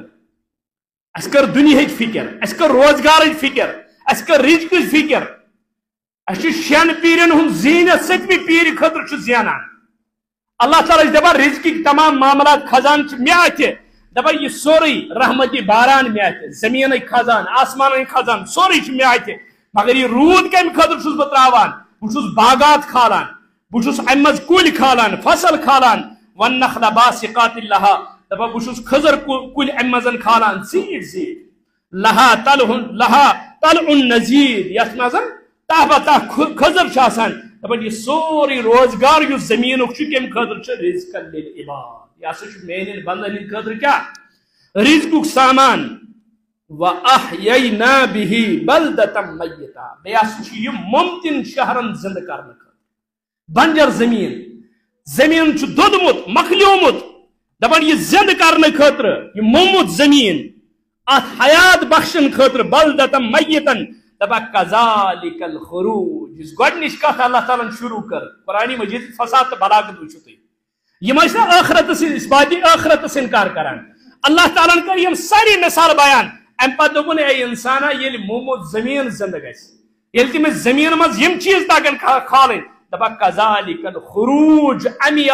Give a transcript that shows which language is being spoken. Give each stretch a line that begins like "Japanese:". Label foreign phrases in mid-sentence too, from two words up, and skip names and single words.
Kashmiri: اَسہِ کٔر دُنیاہٕچ فکر، اَسہِ کٔر روزگارٕچ فکر، اَسہِ کٔر رزقٕچ فکر، اَسہِ چھُ شٮ۪ن پیٖرن ہُنٛد زیٖنِتھ سٔتمہِ پیٖرِ خٲطرٕ چھُ زینان، اللہ تعالیٰ چھُ دپان رزقٕکۍ تمام معاملات خزان چھِ مےٚ اَتھِ، دپان یہ سورُے رحمتی باران مےٚ اَتھِ، زٔمیٖنٕکۍ خزان آسمانٕکۍ خزان سورُے چھُ مےٚ اَتھِ، مگر یہ روٗد کمہِ خٲطرٕ چھُس بہٕ تراوان؟ بہٕ چھُس باغات کھالان، بہٕ چھُس امہِ منٛز کُلۍ کھالان، فصل کھالان،
Arabic: وَالنَّخْلَ بَاسِقَاتٍ لَهَا،
Kashmiri: دپان بہٕ چھُس کھٔزٕر کُلۍ امہِ منٛز کھالان، زیٖٹھ زیٖٹھ،
Arabic: لَہا طَلْعٌ نَضِيدٌ،
Kashmiri: یتھ منٛز تہ بتہ کھٔزٕر چھِ آسان، دپان یہ سورُے روزگار یُس زٔمیٖنُک چھُ کمہِ خٲطرٕ چھُ؟
Arabic: رِزقًا لِلعباد،
Kashmiri: یہ ہسا چھُ میانٮ۪ن بندن ہٕنٛدِ خٲطرٕ کیٛاہ؟ رزقُک سامان۔
Arabic: وَأَحْيَيْنَا بِهِ بَلْدَةً مَيِّتًا،
Kashmiri: بیٚیہِ ہسا چھُ یہِ مُمکِن شہرن زندٕ کرنہٕ خٲطرٕ، بنجر زمین، زمین چھُ دوٚدمُت مۄکلیومُت، دپان یہ زندٕ کرنہٕ خٲطرٕ، یہ موٚمُت زمین اتھ حیات بخشن خٲطرٕ،
Arabic: بلدتن میتن،
Kashmiri: دپان
Arabic: کذالک الخروج،
Kashmiri: یُس گۄڈنِچ کتھ اللہ تعالیٰ شروع کر قرآن مجید فساد تہٕ بلاغت وٕچھِو تُہۍ، یِم ٲسۍ نہٕ ٲخرتس اثباتی ٲخرتس انکار کران، اللہ تعالیٰ کر یم ساری مثال بیان، امہِ پتہٕ دوٚپُن اے انسانا ییٚلہِ موٚمُت زمین زندٕ گژھِ، ییٚلہِ تٔمِس زمین منٛز یم چیٖز تگن کھالٕنۍ، دپان
Arabic: کذالک الخروج،
Kashmiri: امی